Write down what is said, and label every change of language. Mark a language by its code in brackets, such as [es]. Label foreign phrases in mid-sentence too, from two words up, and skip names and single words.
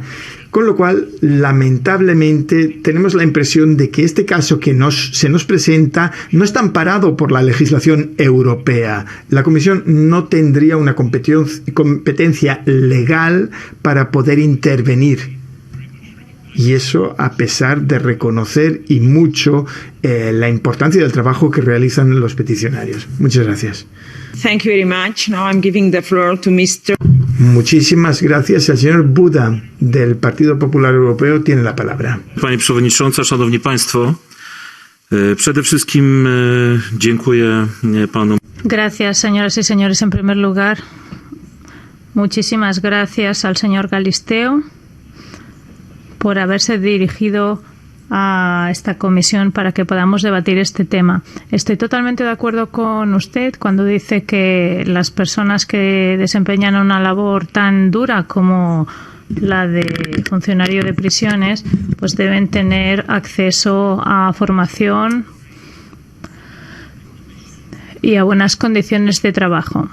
[es] Con lo cual, lamentablemente, tenemos la impresión de que este caso que se nos presenta no está amparado por la legislación europea. La Comisión no tendría una competencia legal para poder intervenir. Y eso a pesar de reconocer y mucho la importancia del trabajo que realizan los peticionarios. Muchas gracias. [en] Thank you very much. Now I'm giving the floor to Mr. [es] Muchísimas gracias. El señor Buda del Partido Popular Europeo tiene la palabra. [pl] Pani Przewodnicząca, Szanowni Państwo, przede wszystkim dziękuję panu. [es] Gracias, señoras y señores. En primer lugar, muchísimas gracias al señor Galisteo por haberse dirigido a esta comisión para que podamos debatir este tema. Estoy totalmente de acuerdo con usted cuando dice que las personas que desempeñan una labor tan dura como la de funcionario de prisiones, pues deben tener acceso a formación y a buenas condiciones de trabajo.